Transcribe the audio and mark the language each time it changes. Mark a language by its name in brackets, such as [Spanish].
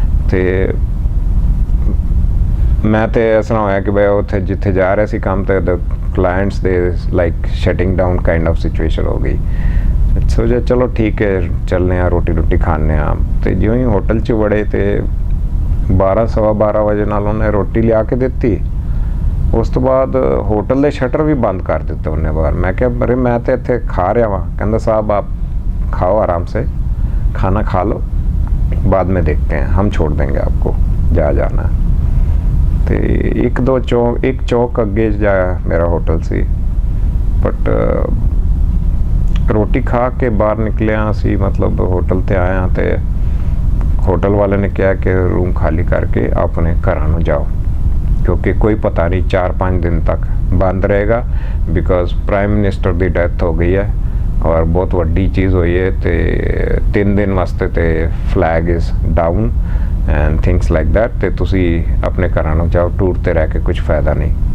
[Punjabi] ਤੇ ਮੈਂ ਤੇ ਇਸ ਤਰ੍ਹਾਂ ਹੋਇਆ ਕਿ ਬਈ ਉੱਥੇ ਜਿੱਥੇ ਜਾ ਰਿਹਾ ਸੀ ਕੰਮ ਤੇ [English] the clients [Punjabi] ਦੇ [English] like shutting down kind of situation [Punjabi] ਹੋ ਗਈ। ਸੋਚਿਆ ਚਲੋ ਠੀਕ ਹੈ ਚੱਲਦੇ ਹਾਂ, ਰੋਟੀ ਰੋਟੀ ਖਾਂਦੇ ਹਾਂ। ਤੇ ਜਿਉਂ ਹੀ ਹੋਟਲ 'ਚ ਵੜੇ ਤੇ 12-12:15 ਵਜੇ ਨਾਲ ਉਹਨੇ ਰੋਟੀ ਲਿਆ ਕੇ ਦਿੱਤੀ। ਉਸ ਤੋਂ ਬਾਅਦ ਹੋਟਲ ਦੇ ਸ਼ਟਰ ਵੀ ਬੰਦ ਕਰ ਦਿੱਤੇ ਉਹਨੇ ਬਾਹਰ। ਮੈਂ ਕਿਹਾ ਅਰੇ ਮੈਂ ਤਾਂ ਇੱਥੇ ਖਾ ਰਿਹਾ ਵਾਂ। ਕਹਿੰਦਾ ਸਾਹਿਬ [Hindi] ਆਪ खाओ आराम से, खाना खा लो, बाद में देखते हैं, हम छोड़ देंगे आपको जा जाना। [Punjabi] तो एक चौक अगे जा मेरा होटल सी, बट ਰੋਟੀ ਖਾ ਕੇ ਬਾਹਰ ਨਿਕਲਿਆ ਅਸੀਂ, ਮਤਲਬ ਹੋਟਲ ਤੇ ਆਇਆ ਤੇ ਹੋਟਲ ਵਾਲੇ ਨੇ ਕਿਹਾ ਕਿ ਰੂਮ ਖਾਲੀ ਕਰਕੇ ਆਪਣੇ ਘਰਾਂ ਨੂੰ ਜਾਓ, ਕਿਉਂਕਿ ਕੋਈ ਪਤਾ ਨਹੀਂ 4-5 ਦਿਨ ਤੱਕ ਬੰਦ ਰਹੇਗਾ, because prime minister ਦੀ death ਹੋ ਗਈ ਹੈ ਔਰ ਬਹੁਤ ਵੱਡੀ ਚੀਜ਼ ਹੋਈ ਹੈ ਤੇ 3 ਦਿਨ ਵਾਸਤੇ ਤੇ [English] flag is down and things like that, [Punjabi] ਤੇ ਤੁਸੀਂ ਆਪਣੇ ਘਰਾਂ ਨੂੰ ਜਾਓ, ਟੂਰ ਤੇ ਰਹਿ ਕੇ ਕੁਝ ਫਾਇਦਾ ਨਹੀਂ।